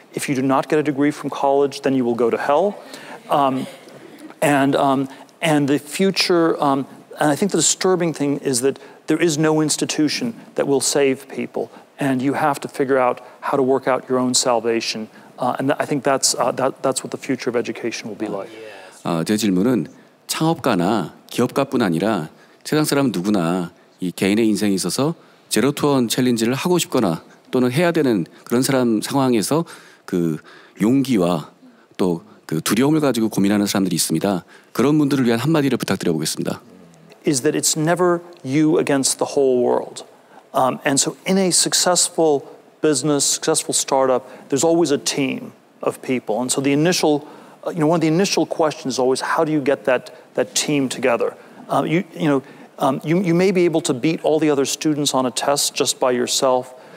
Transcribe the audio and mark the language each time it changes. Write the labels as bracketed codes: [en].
[en] If you do not get a degree from college, then you will go to hell. And the future, and I think the disturbing thing is that there is no institution that will save people, and you have to figure out how to work out your own salvation. And I think that's what the future of education will be like. [ko] 제 질문은 창업가나 기업가뿐 아니라 세상 사람 누구나 이 개인의 인생에 있어서 제로 투 원 챌린지를 하고 싶거나 또는 해야 되는 그런 상황에서 그 용기와 또 그 두려움을 가지고 고민하는 사람들이 있습니다. 그런 분들을 위한 한마디를 부탁드려 보겠습니다. [en] Is that it's never you against the whole world. And so in a successful business, successful startup, there's always a team of people. And so the initial, one of the initial questions is always, how do you get that team together? You may be able to beat all the other students on a test just by yourself.